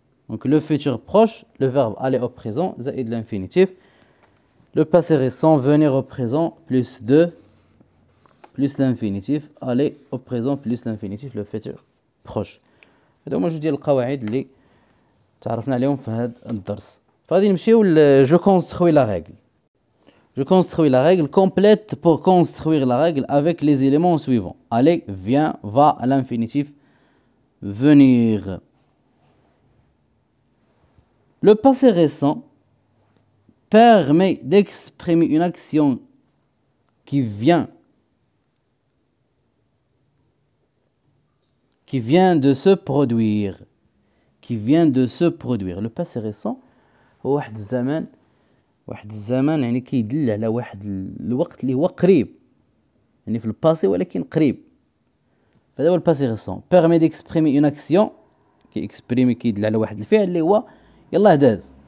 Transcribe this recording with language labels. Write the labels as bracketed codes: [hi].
[fr] Donc le futur proche, le verbe aller au présent, زائد l'infinitif. Le passé récent, venir au présent, plus de, plus l'infinitif. Aller au présent, plus l'infinitif, le futur proche. [ar] هذا هما جوج ديال القواعد اللي تعرفنا عليهم في هذا الدرس. فغادي نمشيو [fr] je construis la règle. Je construis la règle complète pour construire la règle avec les éléments suivants. Aller, vient, va à l'infinitif, venir. Le passé récent permet d'exprimer une action qui vient de se produire. Le passé récent [ar] هو واحد الزمان يعني كيدل على واحد الوقت اللي هو قريب، يعني في الباسي ولكن قريب. فهذا هو الباسي ريسون. [fr] permet d'exprimer une action [ar] كيدل على واحد الفعل اللي هو يلاه داز.